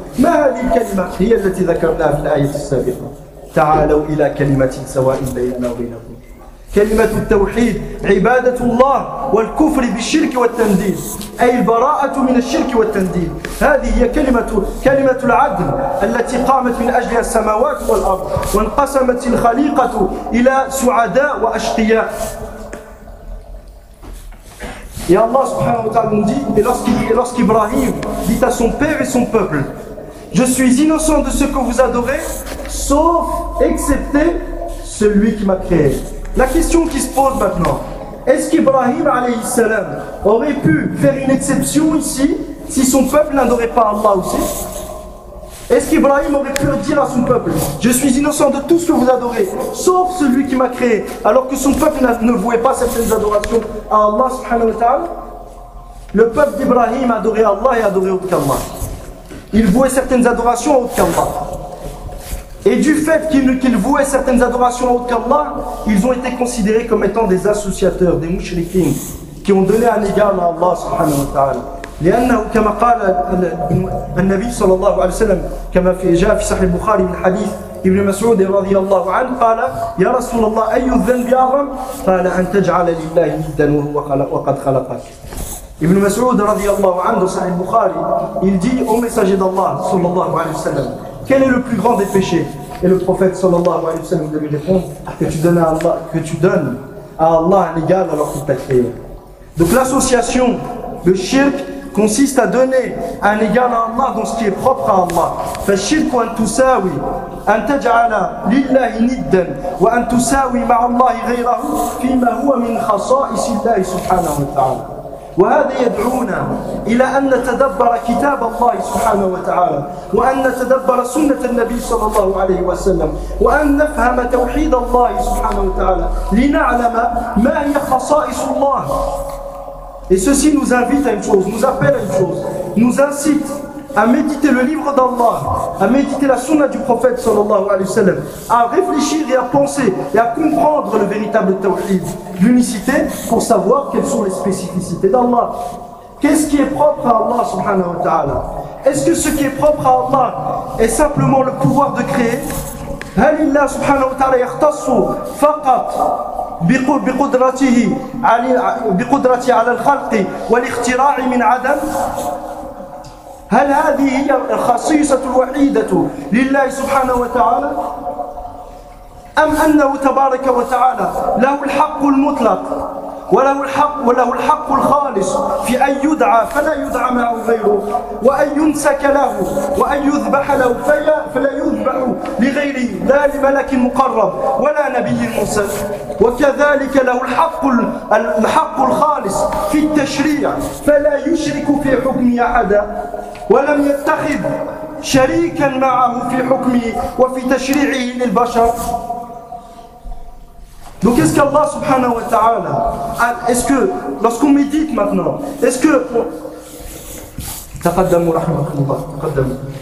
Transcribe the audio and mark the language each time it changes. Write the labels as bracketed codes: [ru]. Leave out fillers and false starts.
[ar] ما هذه الكلمة؟ هي التي ذكرناها في الآية السابقة، تعالوا إلى كلمة سواء بيننا وبينكم، كلمة التوحيد، عبادة الله والكفر بالشرك والتنديد، أي البراءة من الشرك والتنديد. هذه هي كلمة العدل التي قامت من أجلها السماوات والأرض، وانقسمت الخليقة إلى سعداء وأشقياء. [fr] Et Allah subhanahu wa ta'ala nous dit, et lorsqu'Ibrahim dit à son père et son peuple, je suis innocent de ce que vous adorez, sauf, excepté celui qui m'a créé. La question qui se pose maintenant, est-ce qu'Ibrahim alayhi salam aurait pu faire une exception ici, si son peuple n'adorait pas Allah aussi? Est-ce qu'Ibrahim aurait pu dire à son peuple, je suis innocent de tout ce que vous adorez, sauf celui qui m'a créé, alors que son peuple ne vouait pas certaines adorations à Allah subhanahu wa ta'ala? Le peuple d'Ibrahim adorait Allah et adorait autre qu'Allah. Il vouait certaines adorations à autre qu'Allah. Et du fait qu'ils vouaient certaines adorations à autre qu'Allah, ils ont été considérés comme étant des associateurs, des mushrikin, qui ont donné un égal à Allah subhanahu wa ta'ala. [ar] لأنه كما قال النبي صلى الله عليه وسلم كما جاء في صحيح البخاري من حديث ابن مسعود رضي الله عنه قال يا رسول الله أي الذنب أعظم؟ قال أن تجعل لله ندا وهو وقد خلقك. ابن مسعود رضي الله عنه صحيح البخاري [fr] il dit au messager d'Allah صلى الله عليه وسلم quel est le plus grand des péchés? Et le prophète صلى الله عليه وسلم lui répond que tu donnes à Allah un égal alors qu'il t'a créé. Donc l'association, le shirk, consiste à donner un égal à Allah dans ce qui est propre à Allah. [ar] فالشرك أن تساوي أن تجعل لله ندا وأن تساوي مع الله غيره فيما هو من خصائص الله سبحانه وتعالى. وهذا يدعونا إلى أن نتدبر كتاب الله سبحانه وتعالى، وأن نتدبر سنة النبي صلى الله عليه وسلم، وأن نفهم توحيد الله سبحانه وتعالى، لنعلم ما هي خصائص الله. [fr] Et ceci nous invite à une chose, nous appelle à une chose, nous incite à méditer le livre d'Allah, à méditer la sunna du prophète sallallahu alayhi wa sallam, à réfléchir et à penser et à comprendre le véritable tawhid, l'unicité, pour savoir quelles sont les spécificités d'Allah. Qu'est-ce qui est propre à Allah subhanahu wa ta'ala? Est-ce que ce qui est propre à Allah est simplement le pouvoir de créer? [ar] هل الله سبحانه وتعالى يختص فقط بقدرته بقدرته على الخلق والاختراع من عدم؟ هل هذه هي الخصيصة الوحيدة لله سبحانه وتعالى؟ أم أنه تبارك وتعالى له الحق المطلق وله الحق الخالص في أن يدعى فلا يدعى معه غيره وأن يمسك له وأن يذبح له فلا يذبح لغيره لا لملك مقرب ولا نبي مرسل وكذلك له الحق الخالص في التشريع فلا يشرك في حكمه أحدا ولم يتخذ شريكا معه في حكمه وفي تشريعه للبشر. Donc est-ce qu'Allah subhanahu wa ta'ala, est-ce que, lorsqu'on médite maintenant, est-ce que... Taqaddamu rahmatullah, taqaddamu.